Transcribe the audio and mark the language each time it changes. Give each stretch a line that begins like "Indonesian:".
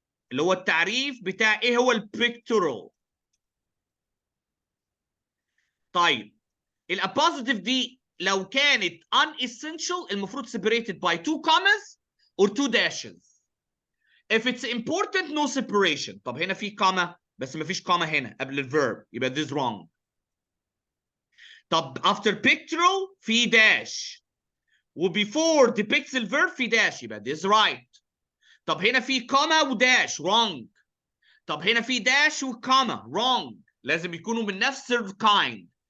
Arabic: اللي هو التعريف بتاع ايه هو البيكتورال. طيب الابوزيتيف دي لو كانت unessential المفروض
English: separated by 2 commas or 2 dashes. If it's important no separation.
Arabic: طب هنا في comma بس ما فيش comma هنا قبل الverb يبقى
English: this wrong.
Arabic: طب
English: after pictorial
Arabic: في dash و
English: before depicts
Arabic: الverb في dash يبقى
English: this right.
Arabic: طب هنا في comma وداش wrong. طب هنا في dash وكوما wrong. لازم يكونوا من نفس kind.